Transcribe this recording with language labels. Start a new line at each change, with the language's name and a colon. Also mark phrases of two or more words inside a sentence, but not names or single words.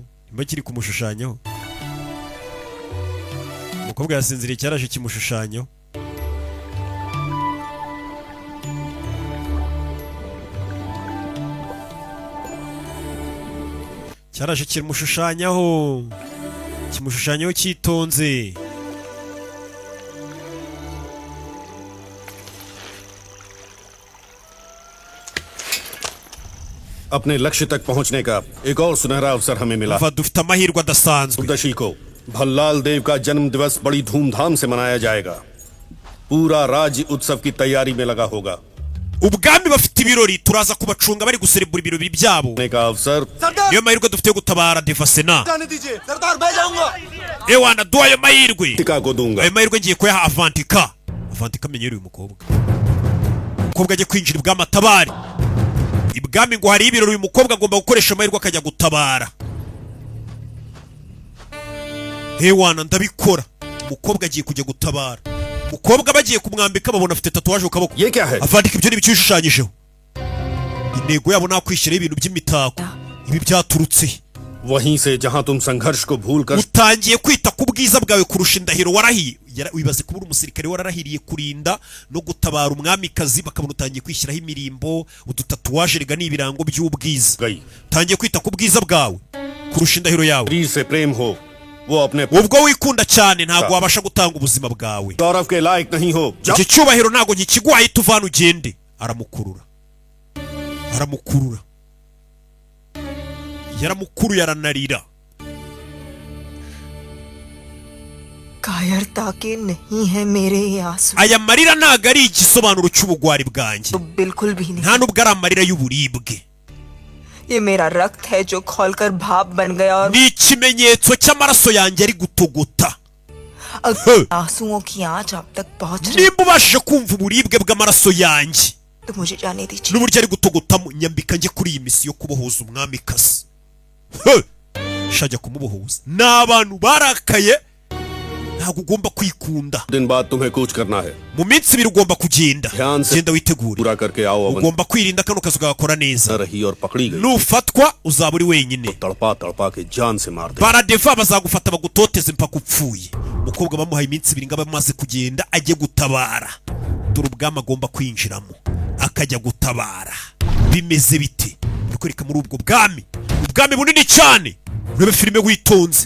Kinyarwanda: Imba kiri kumushushanyaho. Umukobwa yasinziriye cyaraje kimushushanyaho. Cyaraje kimushushanyaho. Kimushushanyaho cyitonze.
Hindi: अपने लक्ष्य तक पहुंचने का एक और सुनहरा अवसर हमें मिला।
Kinyarwanda: Umva dufite amahirwe adasanzwe.
Hindi: चतुर्दशी को भल्लाल देव का जन्म दिवस बड़ी धूमधाम से मनाया जाएगा। पूरा राज्य उत्सव की तैयारी में लगा होगा।
Kinyarwanda: Ubwami bafite ibirori turaza kubacunga bari guserebura ibirori byabo.
Hindi: ने का अवसर
Kinyarwanda: Niyo mahirwe dufite yo gutabara Devasena.
Hindi: जाने दीजिए सरदार, मैं जाऊंगा।
Kinyarwanda: Ewana duha ayo mahirwe.
Hindi: टिका को दूंगा।
Kinyarwanda: Ayo mahirwe ngiye kuyaha Avantika. Avantika amenyereye uyu mukobwa. Umukobwa agiye kwinjira ibwami atabari. Ibwami ngo hari ibirori uyu mukobwa agomba gukoresha amahirwe akajya gutabara. Ewana ndabikora. Umukobwa agiye kujya gutabara. Umukobwa bagiye kumwambika babona afite tatuwaje ku kaboko.
Hindi: ये क्या है?
Kinyarwanda: Avandika ibyo nibicishushanyijeho. Intego yabo nakwishyira ibintu by'imitako. Ibi byaturutse.
Hindi: वहीं से जहां तुम संघर्ष को भूलकर
Kinyarwanda: Utangiye kwita ku bwiza bwawe kurusha indahiro warahiye. Wibaze kubura umusirikare wararahiriye kurinda no gutabara umwamikazi bakabona utangiye kwishyiraho imirimbo, udutatuwaje rega n'ibirango by'ubwiza.
Hindi: गई।
Kinyarwanda: Utangiye kwita ku bwiza bwawe kurusha indahiro yawe.
Hindi: शरीर से प्रेम हो, वो अपने
Kinyarwanda: Ubwo wikunda cyane ntago wabasha gutanga ubuzima bwawe.
Hindi: गौरव के लायक नहीं हो।
Kinyarwanda: Iki cyubahiro ntago nkikiguhaye tuvana ugende. Aramukurura. Aramukurura. Yaramukuruye aranarira.
Hindi: कायरता के नहीं है मेरे ये आंसू,
Kinyarwanda: Aya marira ntago ari igisobanuro cy'ubugwari bwanjye.
Hindi: तो बिल्कुल भी नहीं।
Kinyarwanda: Nta nubwo ari amarira y'uburibwe.
Hindi: ये मेरा रक्त है जो खौलकर भाप बन गया और
Kinyarwanda: Ni ikimenyetso cy'amaraso yanjye ari gutogota.
Hindi: अगर आंसुओं की आंच आप तक पहुंच रही
Kinyarwanda: Nimba ubashije kumva uburibwe bw'amaraso yanjye
Hindi: तो मुझे जाने दीजिए।
Kinyarwanda: n'uburyo ari gutogotamo, nyambika njye kuri iyi misi yo kubohoza umwamikazi. Shajya kumubohoza. Ni abantu barakaye. Ntabwo ugomba kwikunda.
Hindi: दिन बाद तुम्हें कूच करना है।
Kinyarwanda: Mu minsi ibiri ugomba kugenda.
Hindi: ध्यान से
Kinyarwanda: Genda witegure.
Hindi: पूरा करके आओ। अवन
Kinyarwanda: Ugomba kwirinda kano kazi ugakora
Hindi: न
Kinyarwanda: neza.
Hindi: रही और पकड़ी गई
Kinyarwanda: Nufatwa uzaba uri wenyine.
Hindi: तड़पा तड़पा के जान से मार दे।
Kinyarwanda: Baradeva bazagufata bagutoteze mpaka upfuye. Umukobwa bamuhaye iminsi ibiri ngo abe amaze kugenda ajye gutabara. Dore ubwami agomba kwinjiramo akajya gutabara. Bimeze bite? Bikwereka muri ubwo bwami. Ubwami bunini cyane. Urebe filime witonze.